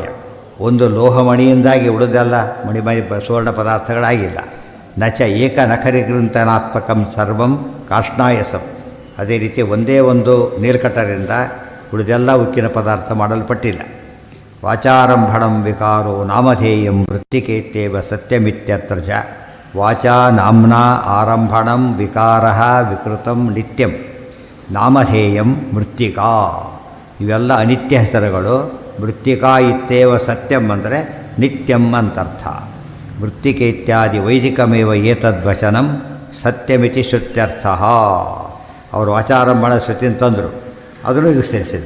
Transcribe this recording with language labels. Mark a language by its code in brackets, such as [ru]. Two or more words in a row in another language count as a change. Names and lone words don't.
[kn] ಒಂದು ಲೋಹಮಣಿಯಿಂದಾಗಿ ಉಳಿದೆಲ್ಲ ಮಣಿಮಯ ಸುವರ್ಣ ಪದಾರ್ಥಗಳಾಗಿಲ್ಲ. [sa] ನಚ ಏಕನಖರಿಗೃಂತನಾತ್ಮಕಂ ಸರ್ವಂ ಕಾಷ್ಣಾಯಸಂ. [kn] ಅದೇ ರೀತಿ ಒಂದೇ ಒಂದು ನೀಲ್ಕಟ್ಟರಿಂದ ಉಳಿದೆಲ್ಲ ಉಕ್ಕಿನ ಪದಾರ್ಥ ಮಾಡಲ್ಪಟ್ಟಿಲ್ಲ. [sa] ವಾಚಾರಂಭಣಂ ವಿಕಾರೋ ನಾಮಧೇಯಂ ವೃತ್ತಿಕೇತ್ಯೇವ ಸತ್ಯಮಿತ್ಯತ್ರ ಚ. ವಾಚಾ ನಾಮ್ನಾ ಆರಂಭಣಂ ವಿಕಾರಃ ವಿಕೃತಂ ನಿತ್ಯಂ ನಾಮಧೇಯಂ ಮೃತ್ತಿಕಾ. [kn] ಇವೆಲ್ಲ ಅನಿತ್ಯ ಹೆಸರುಗಳು. [sa] ಮೃತ್ತಿಕಾ ಇತ್ಯೇವ ಸತ್ಯಂ [kn] ಅಂದರೆ ನಿತ್ಯಂ ಅಂತರ್ಥ. [sa] ಮೃತ್ತಿಕೆ ಇತ್ಯಾದಿ ವೈದಿಕಮೇವ ಏತದ್ವಚನಂ ಸತ್ಯಮಿತಿ ಶ್ರುತ್ಯರ್ಥ. [kn] ಅವರು ವಾಚಾರಂಭಣ ಶ್ರುತಿನ ತಂದರು, ಅದನ್ನು ಈಗ ಸೇರಿಸಿದರು.